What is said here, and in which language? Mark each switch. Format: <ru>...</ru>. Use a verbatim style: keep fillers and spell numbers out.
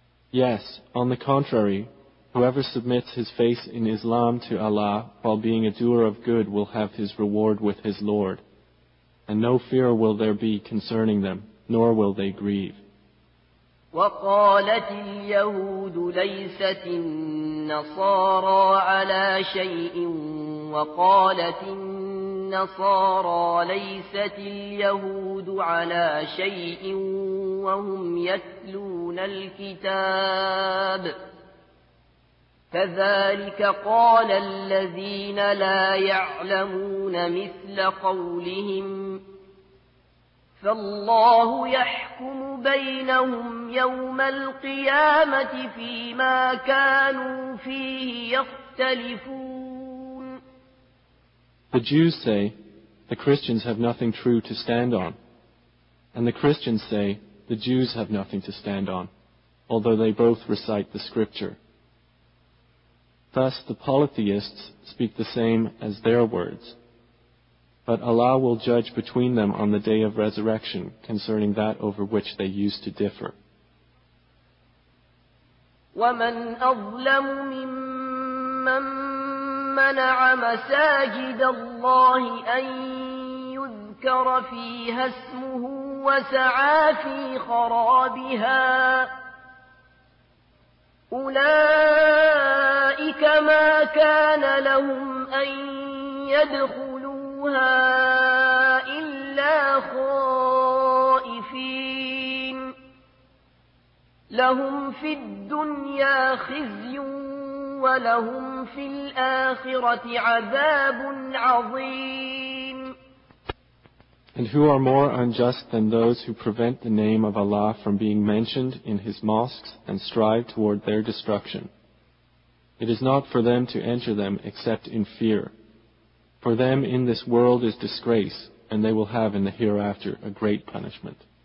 <en>Yes, on the contrary, whoever submits his face in Islam to Allah while being a doer of good will have his reward with his Lord, and no fear will there be concerning them, nor will they grieve.</en> <ar>وقالت اليهود ليست النصارى على شيء وقالت النصارى ليست اليهود على شيء وهم يتلون الكتاب كذلك قال الذين لا يعلمون مثل قولهم فالله يحكم بينهم يوم القيامة فيما كانوا فيه يختلفون.</ar> <en>The Jews say, the Christians have nothing true to stand on. And the Christians say, the Jews have nothing to stand on, although they both recite the scripture. Thus the polytheists speak the same as their words. But Allah will judge between them on the day of resurrection concerning that over which they used to differ.</en> <ar>وَمَنْ أَظْلَمُ مِمَّنْ مَنَعَ مَسَاجِدَ اللَّهِ أَنْ يُذْكَرَ فِيهَا اسْمُهُ وَسَعَى فِي خَرَابِهَا أولئك ما كان لهم أن يدخلوها إلا خائفين لهم في الدنيا خزي ولهم في الآخرة عذاب عظيم.</ar> <en>And who are more unjust than those who prevent the name of Allah from being mentioned in His mosques and strive toward their destruction? It is not for them to enter them except in fear. For them in this world is disgrace, and they will have in the hereafter a great punishment.</en>